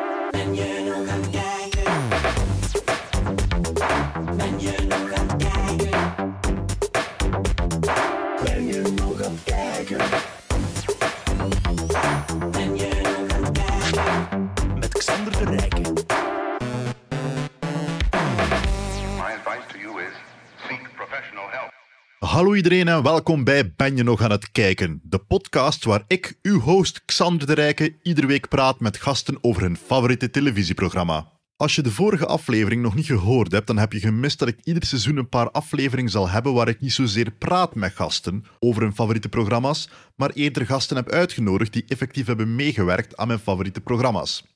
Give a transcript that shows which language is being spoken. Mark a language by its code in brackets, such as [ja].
[nl] Ben je nog aan het kijken? Ben je nog aan het kijken? Ben je nog aan het kijken? Ben je nog aan het kijken? Met Xander de Rijke. [en] My advice to you is seek professional help. [nl] Hallo iedereen en welkom bij Ben je nog aan het kijken? De podcast waar ik, uw host Xander de Rijke, iedere week praat met gasten over hun favoriete televisieprogramma. Als je de vorige aflevering nog niet gehoord hebt, dan heb je gemist dat ik ieder seizoen een paar afleveringen zal hebben waar ik niet zozeer praat met gasten over hun favoriete programma's, maar eerder gasten heb uitgenodigd die effectief hebben meegewerkt aan mijn favoriete programma's.